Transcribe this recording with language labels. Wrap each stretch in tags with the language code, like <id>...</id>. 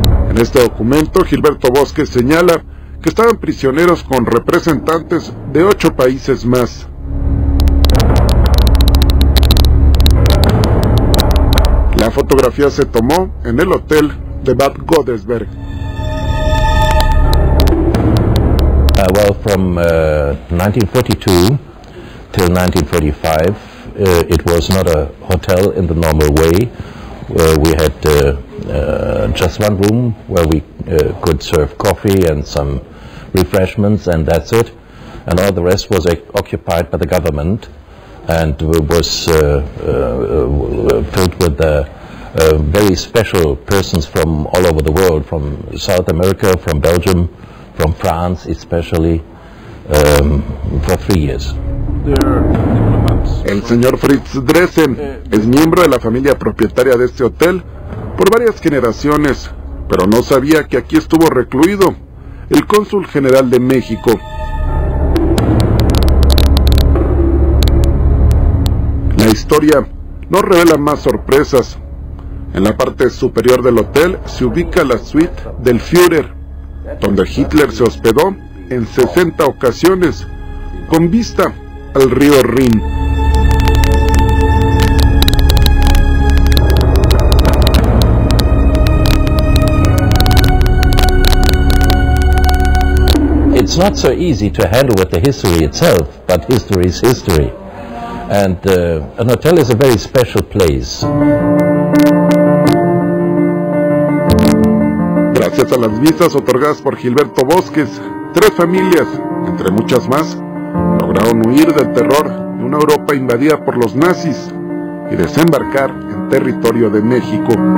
<es>En este documento, Gilberto Bosques señala que estaban prisioneros con representantes de 8 países más. La fotografía se tomó en el hotel de Bad Godesberg.</es> <en>Well, from 1942 till 1945, it was not a hotel in the normal way. We had just one room where we could serve coffee and some refreshments, and that's it. And all the rest was occupied by the government, and was filled with very special persons from all over the world, from South America, from Belgium, from France especially, for 3 years.</en> <es>El señor Fritz Dressen es miembro de la familia propietaria de este hotel por varias generaciones, pero no sabía que aquí estuvo recluido el cónsul general de México. La historia nos revela más sorpresas. En la parte superior del hotel se ubica la suite del Führer, donde Hitler se hospedó en 60 ocasiones, con vista al río Rin.</es> <en>It's not so easy to handle with the history itself, but history is history. And an hotel is a very special place.</en> <es>Gracias a las visas otorgadas por Gilberto Bosques, 3 familias, entre muchas más, lograron huir del terror de una Europa invadida por los nazis y desembarcar en territorio de México.</es>